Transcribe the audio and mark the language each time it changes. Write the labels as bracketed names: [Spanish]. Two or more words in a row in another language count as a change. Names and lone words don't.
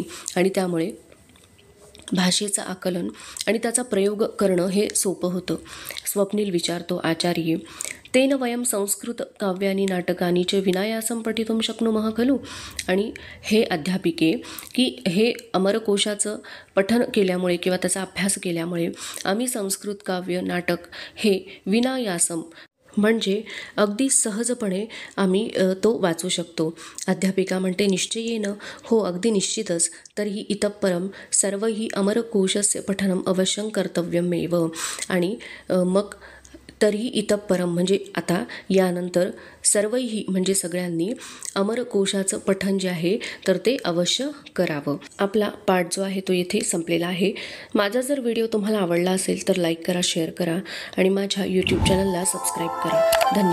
[Marathi] आणि त्यामुळे भाषेचं आकलन आणि त्याचा प्रयोग करणं हे सोपं होतं. स्वप्नील विचारतो, [Sanskrit] आचार्ये तेन वयं संस्कृत काव्यानि नाटकानि च विनायासं पठितुं शक्नुमः खलु. [Marathi] आणि [Sanskrit] हे अध्यापिके [Marathi] की हे अमरकोशाचं पठन केल्यामुळे किंवा त्याचा अभ्यास केल्यामुळे आम्ही संस्कृत काव्य नाटक हे विनायासम म्हणजे अगदी सहजपणे आम्ही तो वाचू शकतो. अध्यापिका म्हणते, निश्चयेन. हो, अगदी निश्चितच. [Sanskrit] तर्हि इतःपरं सर्वैः अमरकोशस्य पठनम् अवश्यं कर्तव्यमेव. [Marathi] आणि मग [Sanskrit] तर्हि इतःपरं [Marathi] म्हणजे आता यानंतर सर्वैही म्हणजे सगळ्यांनी अमरकोशाचं पठन जे आहे तर ते अवश्य करावं. आपला पाठ जो आहे तो येथे संपलेला आहे. माझा जर व्हिडिओ तुम्हाला आवडला असेल तर लाईक करा, शेअर करा आणि माझ्या यूट्यूब चॅनलला सबस्क्राईब करा.